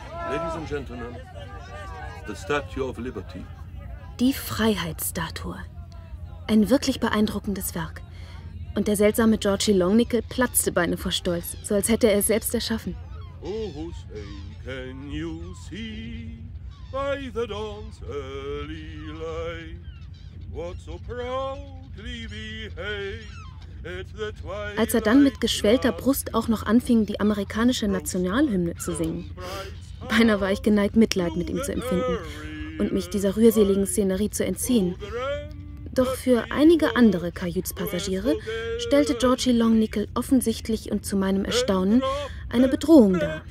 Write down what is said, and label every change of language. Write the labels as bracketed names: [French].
[English] Ladies and Gentlemen, the Statue of Liberty. [German] Die Freiheitsstatue. Ein wirklich beeindruckendes Werk. Und der seltsame Georgie Longnickel platzte beinahe vor Stolz, so als hätte er es selbst erschaffen. [English] Oh, say, can you see by the dawn's early light what so proudly we hailed? [German] Als er dann mit geschwellter Brust auch noch anfing, die amerikanische Nationalhymne zu singen, beinahe war ich geneigt, Mitleid mit ihm zu empfinden und mich dieser rührseligen Szenerie zu entziehen. Doch für einige andere Kajütspassagiere stellte Georgie Longnickel offensichtlich und zu meinem Erstaunen eine Bedrohung dar.